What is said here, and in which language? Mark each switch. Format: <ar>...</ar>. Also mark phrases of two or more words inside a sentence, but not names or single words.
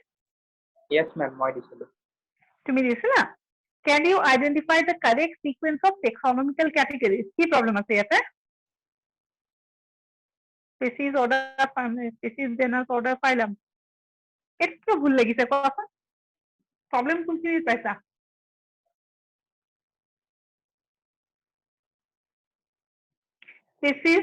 <en>Yes, ma'am.</en> <as>মই দিছিলো। তুমি দিছিলা</as> <en>can you identify the correct sequence of taxonomical categories</en> <as>কি problem আছে ইয়াতে</as> <en>species order family species genus order phylum</en> <as>একটু ভুল লাগিছে কোৱাচোন problem কোনখিনি পাইছা</as> <en>species</en>